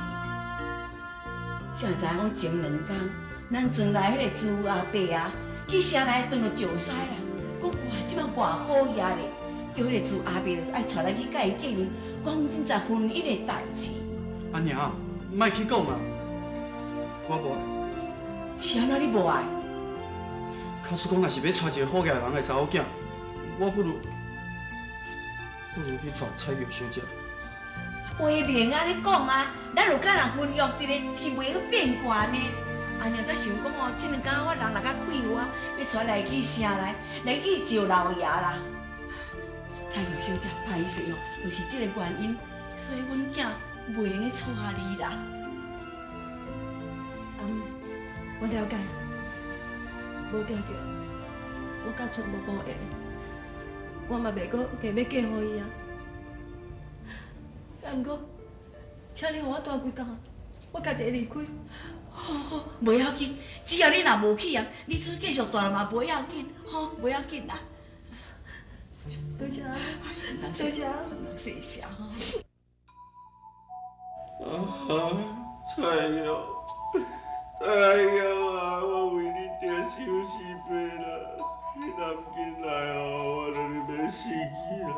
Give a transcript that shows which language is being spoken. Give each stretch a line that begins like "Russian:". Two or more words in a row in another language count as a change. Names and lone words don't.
Min Nan Chinese: 谁知影前2天，咱庄内迄个朱阿伯啊，去城内撞到石西啦，讲哇，即摆偌好呀咧，叫迄个朱阿伯就爱带咱去甲伊见面，讲现在婚姻的代志。阿娘，莫去讲啦，我无爱。是安怎你无爱？假使讲若是要娶一个好家人的查某囝，我不如去娶菜玉小姐。话明啊，你讲啊，咱有甲人婚约伫咧，是袂去变卦呢。阿娘才想讲哦，这2天我人若较快活，要带来去城内，来去招老爷啦。菜玉小姐，歹势哦，就是这个原因，所以阮囝袂用去娶你啦。我了解，无定着，我甲春无无缘，我嘛袂阁计要嫁互伊啊。毋过，请你互我带几工，我家己会离开。好，袂要紧，只要你若无去啊，你只继续住嘛袂要紧，吼，袂要紧啦。多谢啊，多多谢啊。谢谢吼。菜友，菜友啊，我为你着休息杯啦，你若唔紧来哦，我就要死去啊！